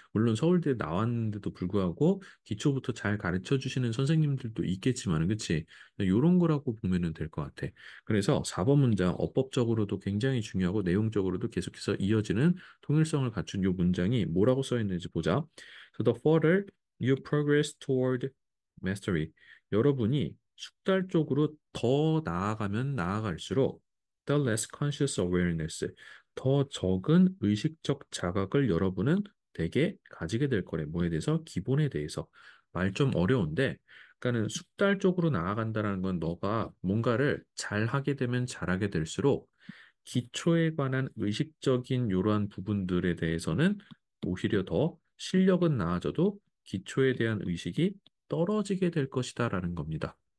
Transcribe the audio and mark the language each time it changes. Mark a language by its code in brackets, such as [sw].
[ko] 물론 서울대 나왔는데도 불구하고 기초부터 잘 가르쳐 주시는 선생님들도 있겠지만은 그치? 이런 거라고 보면은 될 것 같아. 그래서 4번 문장 어법적으로도 굉장히 중요하고 내용적으로도 계속해서 이어지는 통일성을 갖춘 이 문장이 뭐라고 써 있는지 보자. [en] So the further you progress toward mastery. [ko] 여러분이 숙달 쪽으로 더 나아가면 나아갈수록 [en] the less conscious awareness, [ko] 더 적은 의식적 자각을 여러분은 되게 가지게 될 거래. 뭐에 대해서? 기본에 대해서. 말 좀 어려운데, 그러니까는 숙달 쪽으로 나아간다는 건 너가 뭔가를 잘 하게 되면 잘하게 될수록 기초에 관한 의식적인 이러한 부분들에 대해서는 오히려 더 실력은 나아져도 기초에 대한 의식이 떨어지게 될 것이다라는 겁니다.